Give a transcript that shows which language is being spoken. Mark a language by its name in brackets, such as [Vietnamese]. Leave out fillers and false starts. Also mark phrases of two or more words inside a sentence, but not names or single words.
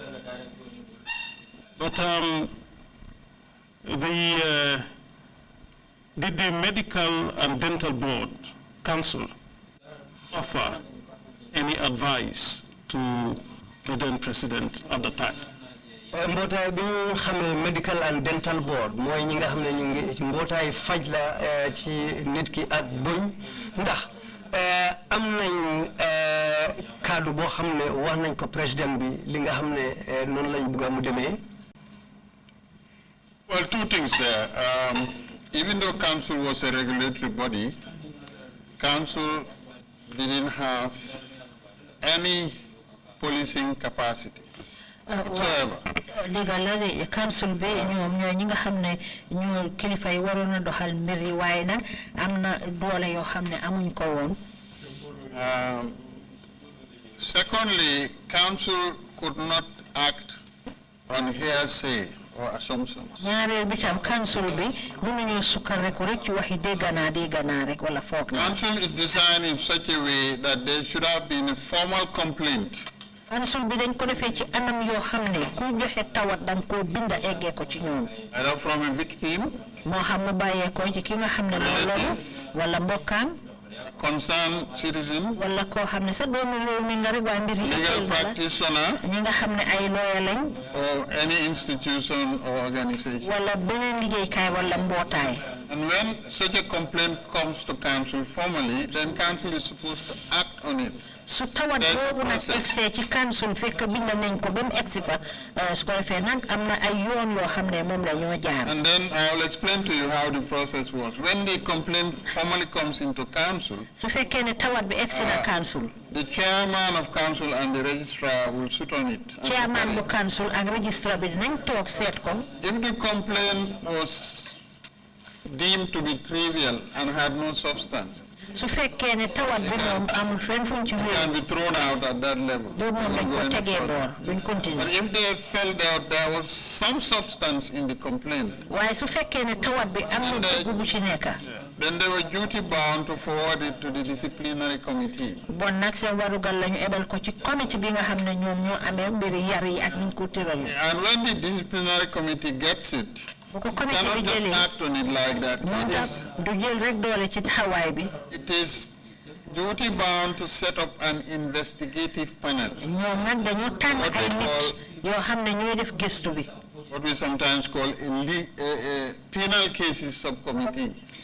[English] But did the medical and dental board council offer any advice to the then president at the time? [Wolof] Mbotay bi ñu xamé [English] medical and dental board [Wolof] moy ñi nga xamné ñu ngi mbotay faj la ci nit ki ak buñ ndax am nañ kaddu boo xam ne wax nañ ko président bi li nga xam ne noonu lañ bëgg mu demee. [English] Well, two things there. Even though council was a regulatory body, council didn't have any policing capacity whatsoever. Legal council [Wolof] be ñoom ñoo ñi nga xam ne ñoo kilifa yi waroon a doxal mbir yi waaye nag am na doole yoo xam ne amuñ ko woon. [English] Secondly, council could not act on hearsay or assumptions. [Wolof] ñaareel bi tam council bi mënuñoo sukkandiku rek ci waxi dégg naa rek wala foog na. [English] Council is designed in such a way that there should have been a formal complaint. [Wolof] Council bi dañ ko defee ci anam yoo xam ne ku joxe tawat danga koo binda eggee ko ci ñoom. [English] Either from a victim, [Wolof] moo xam mu bàyyee ko ci ki nga xam ne moo loolu wala mbokkaam. [English] concerned citizen, [Wolof] wala koo xam ne sa doomu réew mi nga rek waa mbir yi [English] legal practitioner, [Wolof] ñi nga xam ne ay lawyer lañ. [English] or any institution or organization. [Wolof] wala beneen liggéeykaay wala mbootaay. [English] And when such a complaint comes to council formally, then council is supposed to act on it. [Wolof] su tawat boobu nag egsee ci council fekk bind nañ ko ba mu egsi fa su ko defee nag am na ay yoon yoo xam ne moom la ñoo jaar. [English] And then I will explain to you how the process works. When the complaint formally comes into council, [Wolof] su fekkee ne tawat bi egsi na council. [English] the chairman of council and the registrar will sit on it. [Wolof] chairman bu council ak registrar bi dinañ toog seet ko. [English] If the complaint was deemed to be trivial and had no substance, [Wolof] su fekkee ne tawat bi moom amul fenn fuñ ci wér. [English] can be thrown out at that level. [Wolof] boobu moom dañ ko tegee boor duñ continuer. [English] But if they felt that there was some substance in the complaint, [Wolof] waaye su fekkee ne tawat bi am na dugg bu ci nekk. [English] then they were duty bound to forward it to the disciplinary committee. [Wolof] bon nag seen warugal la ñu ebal ko ci comité bi nga xam ne ñoom ñoo amee mbiri yar yi ak niñ ko tëral. [English] And when the disciplinary committee gets it, cannot just act on it like that. It is duty bound to set up an investigative panel. What we sometimes call a penal cases subcommittee.